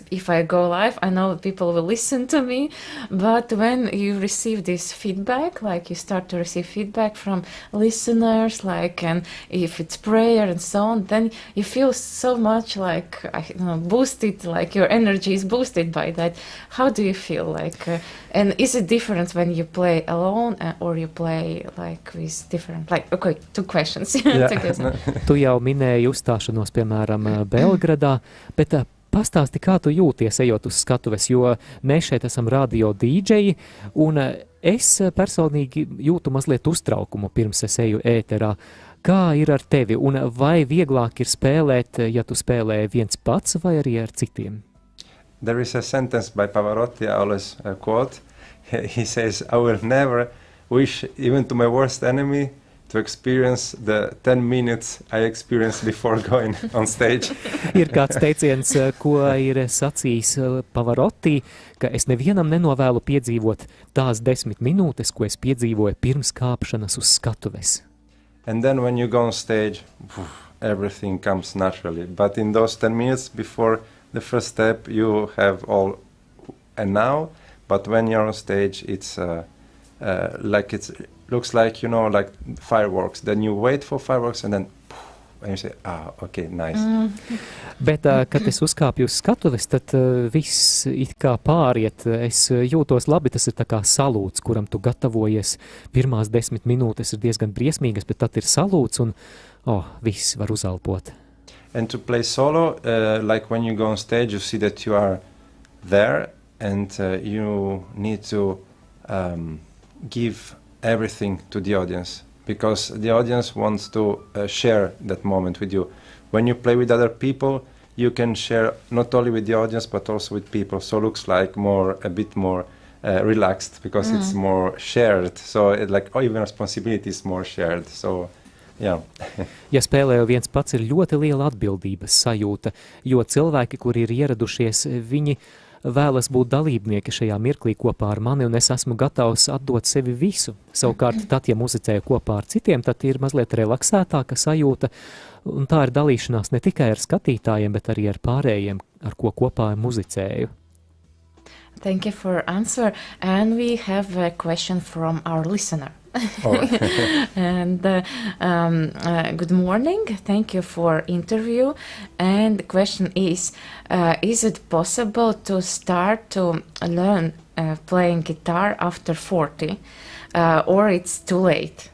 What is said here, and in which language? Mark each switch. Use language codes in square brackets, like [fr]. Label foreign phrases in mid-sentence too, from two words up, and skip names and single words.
[en] If I go live, I know people will listen to me, but when you receive this feedback, like you start to receive feedback from listeners, like, and if it's prayer and so on, then you feel so much like boosted, like your energy is boosted by that. How do you feel like, and is it different when you play alone or you play like with different, like, okay, two questions together. [lv] Tu jau minēji uzstāšanos, piemēram, Belgradā, bet pastāsti, kā tu jūties ejot uz skatuves, jo mēs šeit esam radio dīdžeji, un es personīgi jūtu mazliet uztraukumu pirms es eju ēterā. Kā ir ar tevi, un vai vieglāk ir spēlēt, ja tu spēlē viens pats vai arī ar citiem? [en] There is a sentence by Pavarotti, I always quote. He says, I will never wish even to my worst enemy to experience the 10 minutes I experienced before going on stage. [lv] Ir kāds teiciens, ko ir sacījis Pavarotti, ka es nevienam nenovēlu piedzīvot tās 10 minūtes, ko es piedzīvoju pirms kāpšanas uz skatuves. [en] And then when you go on stage, everything comes naturally. But in those 10 minutes before the first step, you have all and now. But when you're on stage, it's like it's looks like, you know, like fireworks. Then you wait for fireworks and then and you say, okay, nice. [lv] Bet, kad es uzkāpju uz skatuves, tad viss it kā pāriet. Es jūtos labi, tas ir tā kā salūts, kuram tu gatavojies. Pirmās 10 minūtes ir diezgan briesmīgas, bet tad ir salūts un, viss var uzelpot. [en] And to play solo, like when you go on stage, you see that you are there and you need to give everything to the audience, because the audience wants to share that moment with you. When you play with other people, you can share not only with the audience but also with people, so it looks like a bit more relaxed, because it's more shared, so even responsibility is more shared, so yeah. [lv] Ja spēlēju viens pats, ir ļoti liela atbildības sajūta, jo cilvēki, kuri ir ieradušies, viņi vēlas būt dalībnieki šajā mirklī kopā ar mani, un es esmu gatavs atdot sevi visu. Savukārt, tad, ja muzicēju kopā ar citiem, tad ir mazliet relaksētāka sajūta, un tā ir dalīšanās ne tikai ar skatītājiem, bet arī ar pārējiem, ar ko kopā muzicēju. [en] Thank you for answer, and we have a question from our listener. And good morning, thank you for interview, and the question is it possible to start to learn playing guitar after 40 or it's too late?